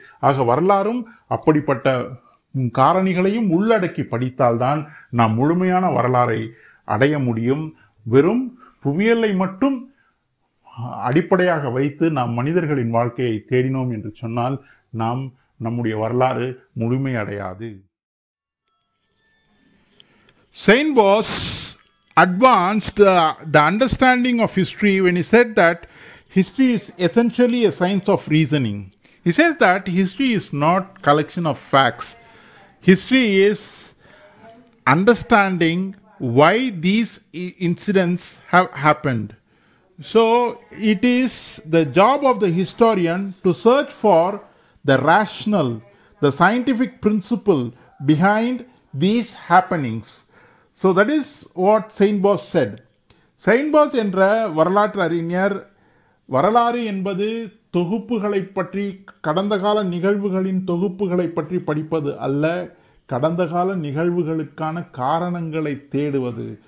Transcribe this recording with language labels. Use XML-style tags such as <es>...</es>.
<ta>ஆக வரலாறும் அப்படிப்பட்ட காரணிகளையும் உள்ளடக்கி படித்தால்தான் நாம் முழுமையான வரலாறை அடைய முடியும். வெறும் புவியியலை மட்டும் அடிப்படையாக வைத்து நாம் மனிதர்களின் வாழ்க்கையை தேடினோம் என்று சொன்னால் நாம் நம்முடைய வரலாறு முழுமையடையாது.</ta> <en>Sainte-Beuve advanced the understanding of history when he said that history is essentially a science of reasoning. He says that history is not collection of facts. History is understanding why these incidents have happened. So it is the job of the historian to search for the rational, the scientific principle behind these happenings. So that is what Sainte-Beuve said.</en> <ta>Sainte-Beuve என்ற வரலாற்று அறிஞர் வரலாறு என்பது தொகுப்புகளை பற்றி, கடந்த கால நிகழ்வுகளின் தொகுப்புகளை பற்றி படிப்பது அல்ல, கடந்த கால நிகழ்வுகளுக்கான காரணங்களை தேடுவது.</ta>